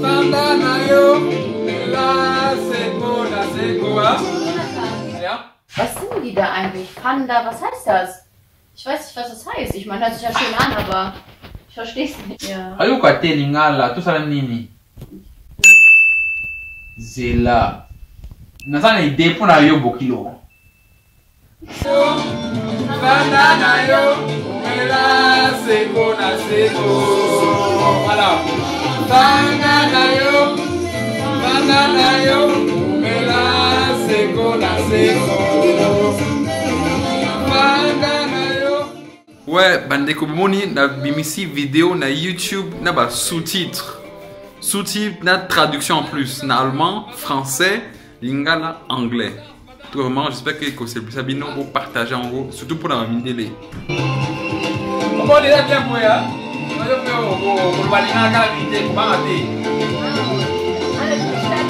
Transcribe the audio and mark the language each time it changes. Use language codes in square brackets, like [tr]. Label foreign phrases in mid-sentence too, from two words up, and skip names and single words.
[de] Ja? Was singen die da eigentlich? Panda, was heißt das? Ich weiß nicht, was das heißt. Ich meine, hört sich ja schön an, aber ich verstehe es nicht. Ja. [ln] Hallo Kate Lingala, tu salam nini? Zela. Nasana ide pona yo bokilo. Banana yo, mela seko na seko. Voilà. Banana yo, mela seko na seko. Ouais, bandeko moni na bimisi vidéo na YouTube na ba sous-titres. [fr] Sous-titres na traduction en plus na allemand, français, lingala, anglais. Tout vraiment, j'espère que c'est plus bien pour partager en gros, surtout pour la vidéo. Comment on est là bien pour ya? On va faire au balina la vidéo, comment on va faire?